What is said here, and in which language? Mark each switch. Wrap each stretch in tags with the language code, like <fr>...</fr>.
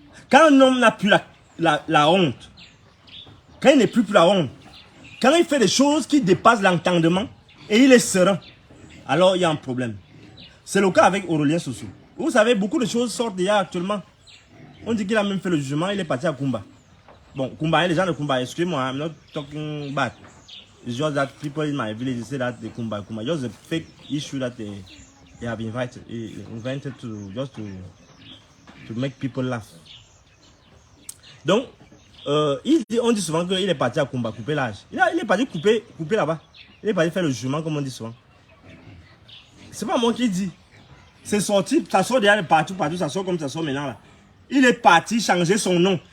<fr>Quand un homme n'a plus la honte, quand il n'est plus la honte, quand il fait des choses qui dépassent l'entendement et il est serein, alors il y a un problème. C'est le cas avec Aurélien Soso. Vous savez, beaucoup de choses sortent déjà actuellement. On dit qu'il a même fait le jugement, il est parti à Kumba. Bon, Kumba, les gens de Kumba, excusez-moi,</fr> <en>I'm not talking bad. It's just that people in my village say that the Kumba, just a fake issue that they have invented to make people laugh.</en> <fr>Donc, on dit souvent qu'il est parti à Kumba, couper l'âge. Il est parti couper là-bas. Il est parti faire le jugement, comme on dit souvent. C'est pas moi qui dis. c'est sorti, ça sort déjà de partout, ça sort comme ça sort maintenant là. Il est parti changer son nom.</fr>